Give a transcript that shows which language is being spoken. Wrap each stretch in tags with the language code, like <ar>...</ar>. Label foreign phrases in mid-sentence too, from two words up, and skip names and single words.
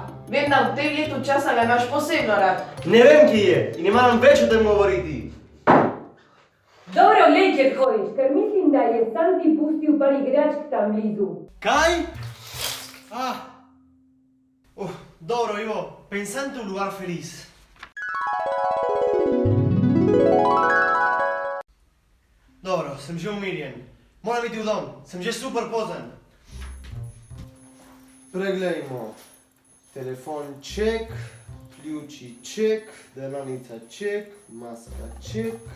<sl>Vem, da v tem letu časa ga imaš posebno rad. Ne vem, kje je in ne maram več o tem govoriti. Dobro, glej, kjer hodiš, ker mislim, da je Santi pustil par igračk tam blizu. Kaj? Dobro, Ivo,</sl> <es>pensante un lugar feliz.</es> <sl>Dobro, sem že umirjen. Moram iti v dom, sem že super pozen. Preglejmo. Telefon ček, ključi ček, delavnica ček, maska ček.</sl>